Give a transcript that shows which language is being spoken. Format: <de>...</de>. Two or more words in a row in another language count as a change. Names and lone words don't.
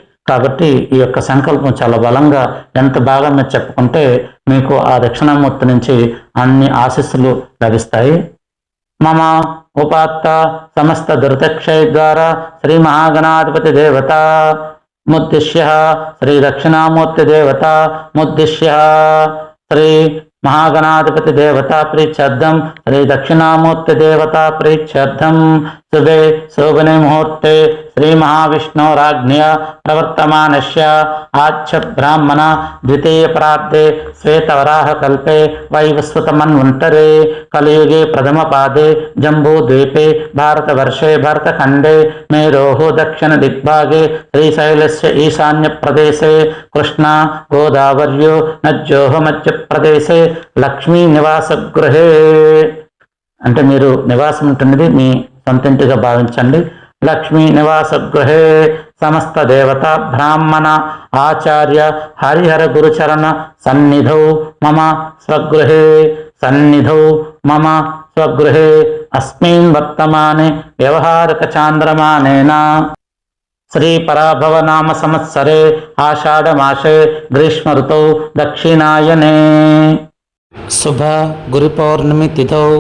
<te>కాబట్టి ఈ యొక్క సంకల్పం చాలా బలంగా ఎంత బాగా మీరు చెప్పుకుంటే మీకు ఆ దక్షిణామూర్తి నుంచి అన్ని ఆశీస్సులు లభిస్తాయి.</te> <sa>మమ ఉపాత్త సమస్త దుర్దక్షయ ద్వారా శ్రీ మహాగణాధిపతి దేవత ముద్దిశ్య శ్రీ దక్షిణామూర్తి దేవత ముద్దిశ్య శ్రీ महागणाधिपति देवता प्रीत्यर्थम श्री दक्षिणामूर्ति देवता प्रीत्यर्थम शुभे शोभने मुहूर्ते श्री महाविष्णुराज्ञया प्रवर्तमानस्य आच्छ ब्राह्मण द्वितीय प्रार्थे श्वेतवराह कल्पे वैवस्वतमन्वन्तरे कलियुगे प्रथम पादे जम्बूद्वीपे भारतवर्षे भरतखण्डे मेरोः दक्षिण दिग्भागे श्रीशैलस्य ईशान्य प्रदेशे कृष्णा गोदावर्यो नद्योः मध्य प्रदेशे లక్ష్మీ నివాస గృహే</sa> <te>అంటే మీరు నివాసం ఉంటున్నది మీ సొంతింటిగా భావించండి.</te> <sa>లక్ష్మీ నివాస గృహే సమస్త దేవత బ్రాహ్మణ ఆచార్య హరిహర గురుచరణ సన్నిధౌ మమ స్వగృహే సన్నిధౌ మమ స్వగృహే అస్మిన్ వర్తమానే వ్యవహారక చాంద్రమానేన శ్రీ పరాభవ నామ సంవత్సరే ఆషాఢ మాసే గ్రీష్మ ఋతౌ దక్షిణాయనే శుభ గురు పౌర్ణమి తిథౌ</sa>